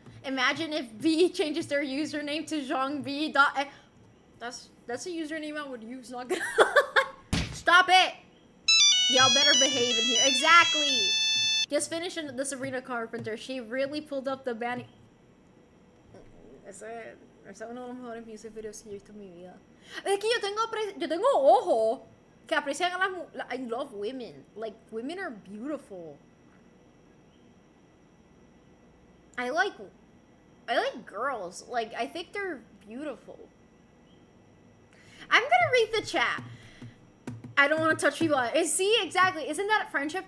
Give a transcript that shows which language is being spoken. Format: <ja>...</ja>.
<en>Imagine if V changes their username to JeanV. That's a username I would use, not gonna Stop it! Y'all better behave in here. Exactly! Just finishing the Sabrina Carpenter. She really pulled up the band.</en> <es>Ese es uno de los mejores</es> <en>music videos</en> <es>que yo he visto en mi vida. Es que yo tengo ojo que aprecian a las mujeres.</es> <en>I love women. Like, women are beautiful. I like girls. Like, I think they're beautiful. I'm gonna read the chat. I don't want to touch people. See, exactly. Isn't that friendship?</en>